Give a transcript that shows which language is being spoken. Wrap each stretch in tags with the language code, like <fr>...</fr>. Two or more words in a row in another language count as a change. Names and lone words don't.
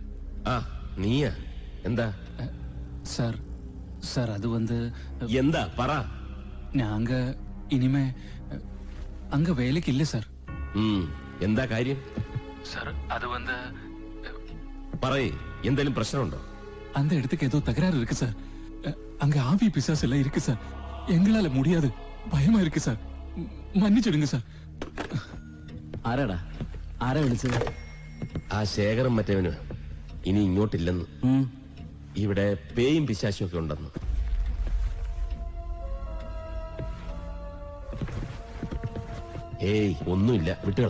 <ml>ആ, നീയാ? എന്താ</ml> <ta>சார் சார் அது வந்து</ta> <ml>എന്താ പറ.</ml> <ta>நாங்க இனிமே அங்க வேலைக்கு இல்ல சார்.</ta> <ml>എന്താ കാര്യം?</ml> <ta>சார் அது வந்து</ta> <ml>പറയേ, എന്തെങ്കിലും പ്രശ്നമുണ്ടോ?</ml> <ta>அந்த இடத்துக்கு ஏதோ தகராறு இருக்கு சார். அங்க ஆவி பிசாசு எல்லாம் இருக்கு சார். எங்களால முடியாது. பயமா இருக்கு சார். மன்னிச்சிடுங்க சார்.</ta> <ml>ആരാടാ? ആരാ വിളിച്ചത്? ആ ശേഖരം മറ്റവന് ഇനി ഇങ്ങോട്ടില്ലെന്ന്. ഇവിടെ പേയും പിശാശും ഒക്കെ ഉണ്ടെന്ന്. ഏയ് ഒന്നുമില്ല, വിട്ടുകള.</ml>